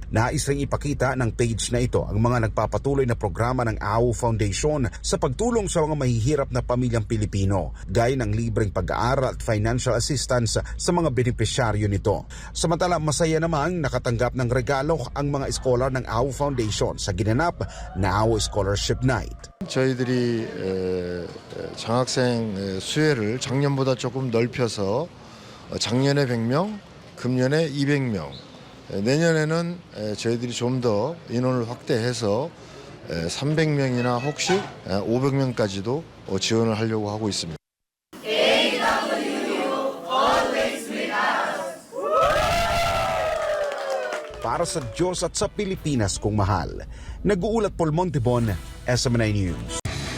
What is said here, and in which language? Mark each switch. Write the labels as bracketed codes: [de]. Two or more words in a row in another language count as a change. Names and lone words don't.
[tl] Nais ring ipakita ng page na ito ang mga nagpapatuloy na programa ng AU Foundation sa pagtulong sa mga mahihirap na pamilyang Pilipino, gaya ng libreng pag-aaral at [en] financial assistance [tl] sa mga benepisyaryo nito. Samantala, masaya namang nakatanggap ng regalo ang mga scholar ng AU Foundation sa ginanap na AU Scholarship Night. [ko] 저희들이 장학생 수혜를 작년보다 조금 넓혀서 작년에 100명, 금년에 200명, 내년에는 저희들이 좀 더 인원을 확대해서 300명이나 혹시 500명까지도 지원을 하려고 하고 있습니다. [tl] Para sa Diyos at sa Pilipinas kong mahal, nag-uulat Paul Montibon, SMNI News.